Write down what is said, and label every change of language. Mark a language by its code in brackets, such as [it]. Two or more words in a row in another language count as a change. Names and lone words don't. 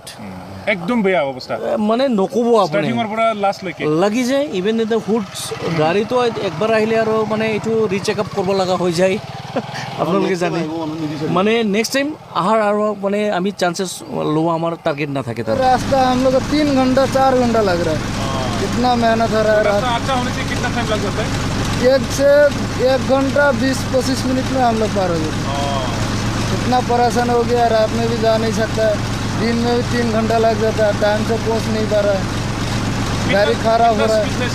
[as] একদম বেয়া অৱস্থা, মানে নক'ব আপুনি লাগি যায়। ইভেন এতিয়া হুড গাড়ীটো একবাৰ আহিলে আৰু মানে এইটো ৰিচেকআপ কৰিব লগা হৈ যায়। আপোনালোকে জানে মানে [en] next time [as] অহাৰ আৰু মানে আমি চান্সেছ লোৱা আমাৰ টাৰ্গেট নাথাকে তাত। [hi] रास्ता हम लोग को 3 घंटा 4 घंटा लग रहा है। इतना मेहनत हो रहा है। रास्ता अच्छा होने से कितना टाइम लग जाता है? 1 घंटा 20-25 मिनट में हम लोग पार हो जाते हैं। इतना परेशान हो गया, रात में भी जा नहीं सकता, दिन में भी 3 घंटा लग जाता है, टाइम से पहुँच नहीं पा रहा है, गाड़ी खराब हो रहा है।